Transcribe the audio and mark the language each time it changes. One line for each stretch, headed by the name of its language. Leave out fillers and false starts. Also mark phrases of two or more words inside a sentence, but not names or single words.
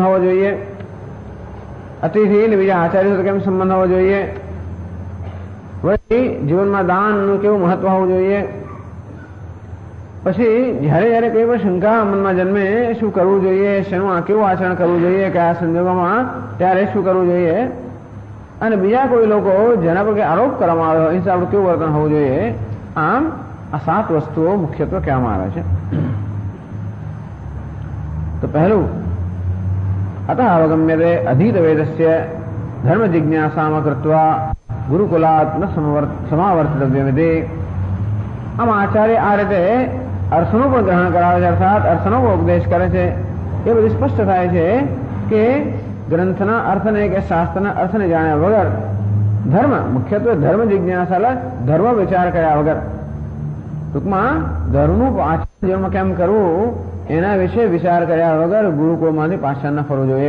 Gujarati: હોવો જોઈએ, અતિથિ અને બીજા આચાર્ય સાથે કેમ સંબંધ હોવો જોઈએ, વળી જીવનમાં દાનનું કેવું મહત્વ હોવું જોઈએ, પછી જ્યારે કોઈ પણ શંકા મનમાં જન્મે શું કરવું જોઈએ, શેનું કેવું આચરણ કરવું જોઈએ, કયા સંજોગોમાં ત્યારે શું કરવું જોઈએ, અને બીજા કોઈ લોકો જેના પર આરોપ કરવામાં આવ્યો એ હિસાબે કેવું વર્તન હોવું જોઈએ। આમ આ 7 વસ્તુઓ મુખ્યત્વે કહેવામાં આવે છે। તો પહેલું
Sanskrit: अतः अवगम्यते अधीत वेदस्य धर्म जिज्ञासाम कृत्वा गुरुकुलात् न समावर्तितव्यमिति.
Gujarati: આમ આચાર્ય આ રીતે અર્થનું પણ ગ્રહણ કરાવે છે, અર્થાત અર્થનો ઉપદેશ કરે છે. એ બધું સ્પષ્ટ થાય છે કે ગ્રંથના અર્થને કે શાસ્ત્રના અર્થને જાણ્યા વગર ધર્મ, મુખ્યત્વે ધર્મ જિજ્ઞાસા, ધર્મ વિચાર કર્યા વગર, ટૂંકમાં ધર્મનું આચરણ કેમ કરવું એના વિશે વિચાર કર્યા વગર ગુરુકુળમાંથી પાછળ ન ફરવું જોઈએ.